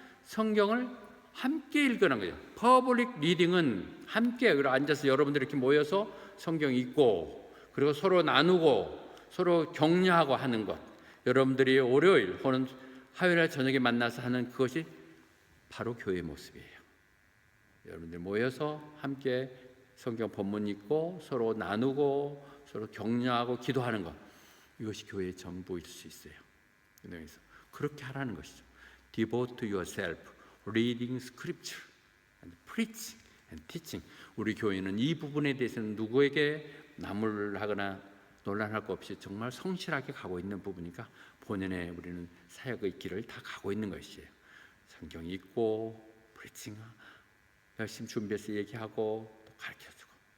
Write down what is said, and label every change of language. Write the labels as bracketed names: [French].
[Korean] 성경을 함께 읽으라는 거예요. 퍼블릭 리딩은 함께 앉아서 여러분들이 이렇게 모여서 성경 읽고 그리고 서로 나누고 서로 격려하고 하는 것, 여러분들이 월요일 혹은 화요일 저녁에 만나서 하는 그것이 바로 교회의 모습이에요. 여러분들 모여서 함께 성경 본문 읽고 서로 나누고 서로 격려하고 기도하는 것, 이것이 교회의 전부일 수 있어요. 그래서 그렇게 하라는 것이죠. [English] Devote yourself, reading scripture, and preaching and teaching. [Korean] 우리 교회는 이 부분에 대해서는 누구에게 나무를하거나 논란할 것 없이 정말 성실하게 가고 있는 부분이니까 본연의 우리는 사역의 길을 다 가고 있는 것이에요. 성경 읽고 프리칭 열심히 준비해서 얘기하고 또 가르쳐주고.